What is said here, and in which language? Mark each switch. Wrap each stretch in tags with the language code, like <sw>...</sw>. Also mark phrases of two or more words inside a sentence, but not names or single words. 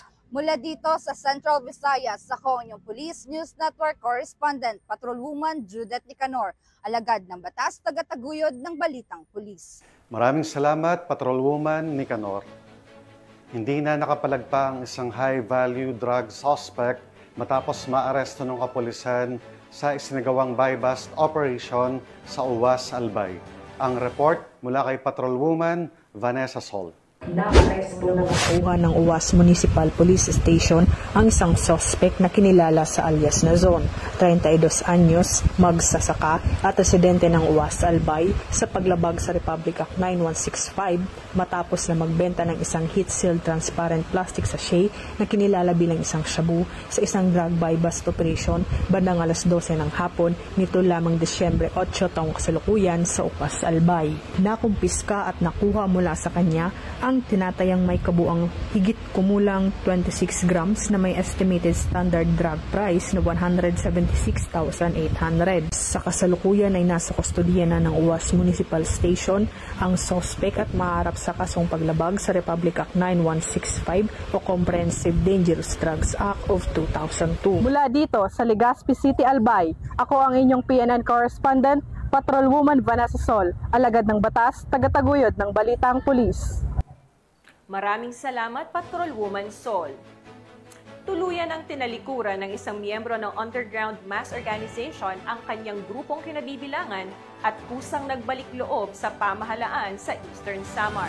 <tl>Mula dito sa Central Visayas, ako ang inyong Police News Network Correspondent, Patrolwoman Judith Nicanor, alagad ng batas, tagataguyod ng Balitang Pulis. Maraming salamat, Patrolwoman Nicanor. Hindi na nakapalagpa ang isang</tl> <en>high-value drug suspect</en> <tl>matapos maaresto ng kapulisan sa isinagawang</tl> <en>buy-bust operation</en> <tl>sa Uwas, Albay. Ang report mula kay Patrolwoman Vanessa Sol. Naaresto na nakuha ng Uwas Municipal Police Station ang isang suspect na kinilala sa alias na Zone, 32 anyos, magsasaka at residente ng Uwas, Albay sa paglabag sa Republic Act 9165 matapos na magbenta ng isang</tl> <en>heat-sealed transparent plastic sachet</en> <tl>na kinilala bilang isang shabu sa isang</tl> <en>drug buy-bust operation</en> <tl>bandang alas 12 ng hapon nito lamang Disyembre 8 taong kasalukuyan sa Uwas, Albay. Nakumpiska at nakuha mula sa kanya ang tinatayang may kabuang higit kumulang 26 grams na may</tl> <en>estimated standard drug price</en> <tl>na 176,800. Sa kasalukuyan ay nasa kustodiya na ng Uwas Municipal Station ang suspect at maaharap sa kasong paglabag sa Republic Act 9165 o Comprehensive Dangerous Drugs Act of 2002. Mula dito sa Legazpi City, Albay, ako ang inyong PNN correspondent, Patrolwoman Vanessa Sol, alagad ng batas, tagataguyod ng Balitang Pulis. Maraming salamat, Patrolwoman Sol. Tuluyan ang tinalikuran ng isang miyembro ng</tl> <en>underground mass organization</en> <tl>ang kanyang grupong kinabibilangan at kusang nagbalik loob sa pamahalaan sa Eastern Samar.</tl>